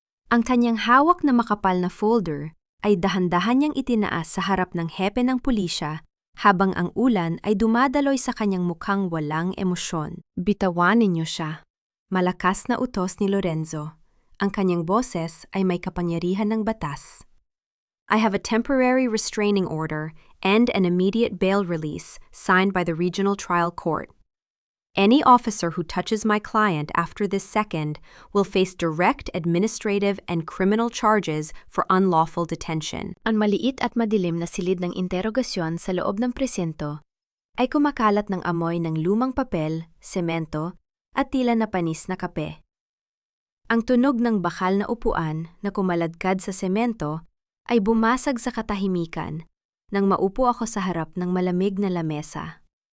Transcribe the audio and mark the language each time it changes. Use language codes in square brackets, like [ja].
[tl] Ang kanyang hawak na makapal na folder ay dahan-dahan niyang itinaas sa harap ng hepe ng pulisya habang ang ulan ay dumadaloy sa kanyang mukhang walang emosyon. Bitawanin niyo siya. Malakas na utos ni Lorenzo. Ang kanyang boses ay may kapangyarihan ng batas. [en] I have a temporary restraining order and an immediate bail release signed by the Regional Trial Court. Any officer who touches my client after this second will face direct administrative and criminal charges for unlawful detention. [tl] Ang maliit at madilim na silid ng interogasyon sa loob ng presinto ay kumakalat ng amoy ng lumang papel, semento, at tila na panis na kape. Ang tunog ng bakal na upuan na kumaladkad sa semento ay bumasag sa katahimikan nang maupo ako sa harap ng malamig na lamesa.